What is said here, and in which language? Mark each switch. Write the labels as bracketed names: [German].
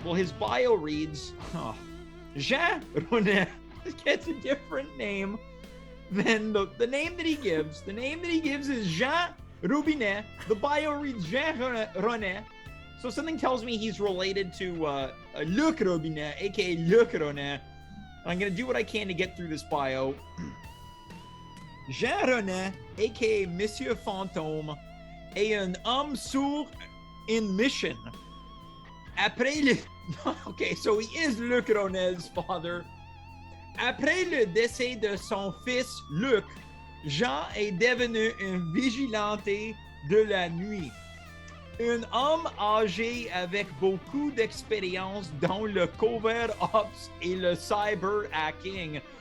[English] Well, his bio reads, Jean Ronet gets a different name than the name that he gives. The name that he gives is Jean Robinet. The bio reads Jean Ronet. So something tells me he's related to Luc Robinet, aka Luc Ronet. I'm gonna do what I can to get through this bio. [French] Jean Ronet, aka Monsieur Fantôme, est un homme sur une mission. Après le... [English] Okay, so he is Luc Ronet's father. [French] Après le décès de son fils Luc, Jean est devenu un vigilante de la nuit. Un homme âgé avec beaucoup d'expérience dans le cover ops et le cyber hacking.